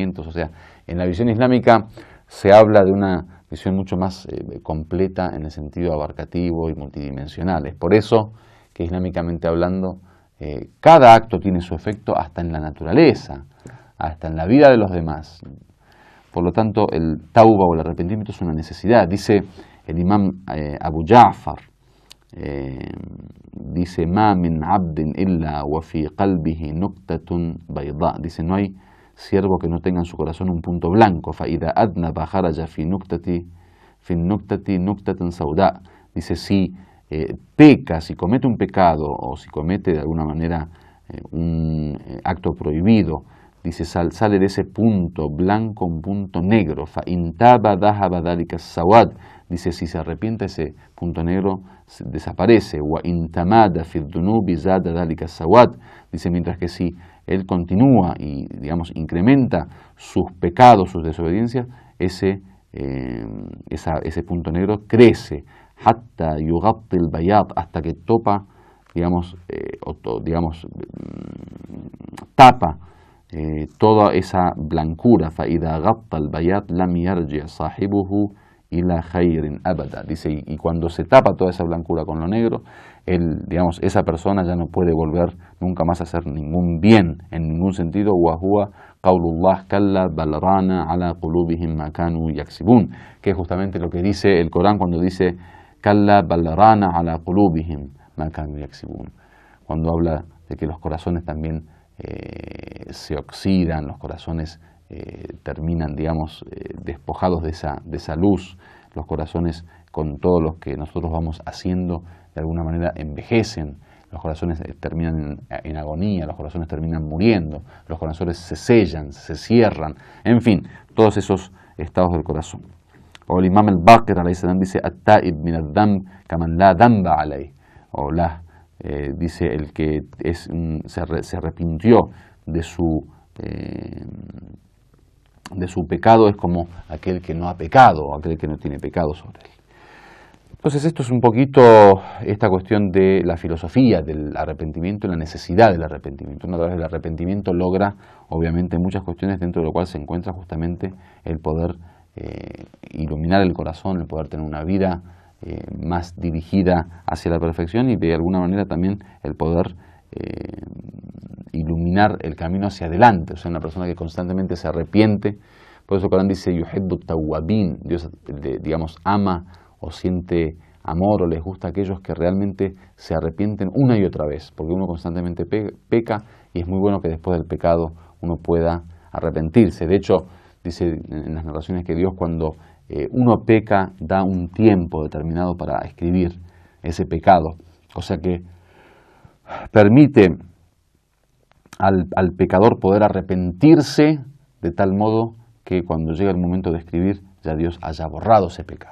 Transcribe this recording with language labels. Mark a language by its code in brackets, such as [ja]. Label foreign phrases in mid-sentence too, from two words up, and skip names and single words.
[es] O sea, en la visión islámica se habla de una visión mucho más completa en el sentido abarcativo y multidimensional. Es por eso que, islámicamente hablando, cada acto tiene su efecto hasta en la naturaleza, hasta en la vida de los demás. Por lo tanto, el tauba o el arrepentimiento es una necesidad. Dice El imam Abu Ja'far dice: [ar] ما من عبد إلا وفي قلبه نقطة بيضاء. [es] Dice: no hay siervo que no tenga en su corazón un punto blanco. [ar] فإذا أذنب خرج في نقطته نقطة سوداء. [es] Dice: si peca, si comete un pecado o si comete de alguna manera un acto prohibido, dice, sale de ese punto blanco un punto negro. [ar] فإن تاب ذهب ذلك السواد. [es] Dice: si se arrepiente, ese punto negro desaparece. [ar] وإن تمادى في الذنوب زاد ذلك السواد. [es] Dice: mientras que si él continúa y, digamos, incrementa sus pecados, sus desobediencias, ese punto negro crece. [ar] حتى يغطي البياض, [es] hasta que topa, digamos, tapa toda esa blancura. [ar] فإذا غطى البياض لم يرجع صاحبه إلى خير أبدا. [es] Dice: y cuando se tapa toda esa blancura con lo negro, digamos, esa persona ya no puede volver nunca más a hacer ningún bien en ningún sentido. [ar] وهو قول الله كلا بل ران على قلوبهم ما كانوا يكسبون, [es] que es justamente lo que dice el Corán cuando [ar] dice كلا بل ران على قلوبهم ما كانوا يكسبون, [es] cuando habla de que los corazones también se oxidan, los corazones terminan, digamos, despojados de esa luz, los corazones, con todo lo que nosotros vamos haciendo, de alguna manera envejecen, los corazones terminan en agonía, los corazones terminan muriendo, los corazones se sellan, se cierran, en fin, todos esos estados del corazón. O el imam [ar] الباقر عليه السلام dice: التائب من الذنب كمن لا ذنب عليه, [es] o dice, el que se arrepintió de su pecado es como aquel que no ha pecado, o aquel que no tiene pecado sobre él. Entonces esto es un poquito esta cuestión de la filosofía del arrepentimiento y la necesidad del arrepentimiento. Uno, a través del arrepentimiento, logra obviamente muchas cuestiones, dentro de lo cual se encuentra justamente el poder iluminar el corazón, el poder tener una vida más dirigida hacia la perfección, y de alguna manera también el poder iluminar el camino hacia adelante. O sea, una persona que constantemente se arrepiente. Por eso el Corán dice: [ar] يحب التوابين. [es] Dios, digamos, ama o siente amor o les gusta a aquellos que realmente se arrepienten una y otra vez, porque uno constantemente peca, y es muy bueno que después del pecado uno pueda arrepentirse. De hecho, dice en las narraciones que Dios, cuando uno peca, da un tiempo determinado para escribir ese pecado, o sea que permite al pecador poder arrepentirse de tal modo que cuando llega el momento de escribir, ya Dios haya borrado ese pecado.